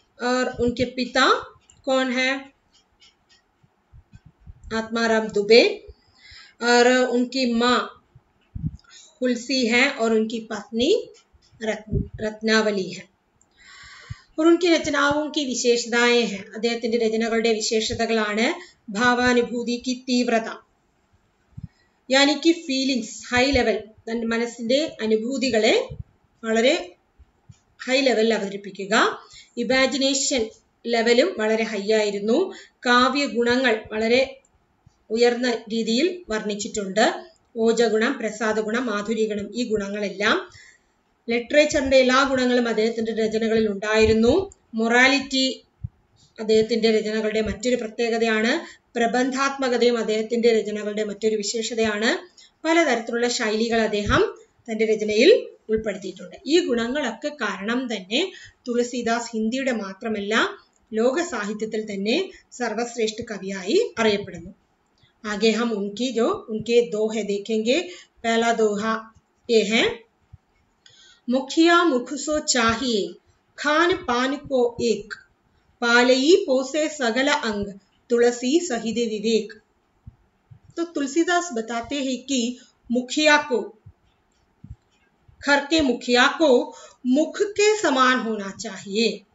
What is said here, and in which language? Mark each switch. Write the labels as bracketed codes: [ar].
[hi] और उनके पिता कौन है? आत्माराम दुबे. और उनकी माँ तुलसी है और उनकी पत्नी रत्नावली है. और उनकी रचनाओं की विशेषताएं हैं. [ml] അദ്ദേഹത്തിന്റെ രചനകളുടെ വിശേഷതകളാണ് ഭാവാനുഭൂതി [hi] की तीव्रता, यानी कि [ml] ഫീലിംഗ്സ് ഹൈ ലെവൽ, തന്റെ മനസ്സിന്റെ അനുഭൂതികളെ വളരെ ഹൈ ലെവലിൽ അവതരിപ്പിക്കുക. ഇമാജിനേഷൻ ലെവലും വളരെ ഹൈ ആയിരുന്നു. കാവ്യ ഗുണങ്ങൾ വളരെ ഉയർന്ന രീതിയിൽ വർണ്ണിച്ചിട്ടുണ്ട്. ഓജഗുണം, പ്രസാദ ഗുണം, മാധുര്യ ഗുണം, ഈ ഗുണങ്ങളെല്ലാം, ലിറ്ററേച്ചറിന്റെ എല്ലാ ഗുണങ്ങളും അദ്ദേഹത്തിന്റെ രചനകളിൽ ഉണ്ടായിരുന്നു. മൊറാലിറ്റി അദ്ദേഹത്തിന്റെ രചനകളുടെ മറ്റൊരു പ്രത്യേകതയാണ്. പ്രബന്ധാത്മകതയും അദ്ദേഹത്തിന്റെ രചനകളുടെ മറ്റൊരു വിശേഷതയാണ്. പലതരത്തിലുള്ള ശൈലികൾ അദ്ദേഹം തന്റെ രചനയിൽ ഉൾപ്പെടുത്തിയിട്ടുണ്ട്. ഈ ഗുണങ്ങളൊക്കെ കാരണം തന്നെ തുളസീദാസ് ഹിന്ദിയുടെ മാത്രമല്ല ലോക സാഹിത്യത്തിൽ തന്നെ സർവശ്രേഷ്ഠ കവിയായി അറിയപ്പെടുന്നു. [hi] आगे हम उनके दोहे देखेंगे. पहला दोहा ये है, मुखिया मुख सो चाहिए, खान पान को एक, पालई पोसे सगल अंग, तुलसी सहित विवेक. तो तुलसीदास बताते हैं कि मुखिया को, घर के मुखिया को मुख के समान होना चाहिए.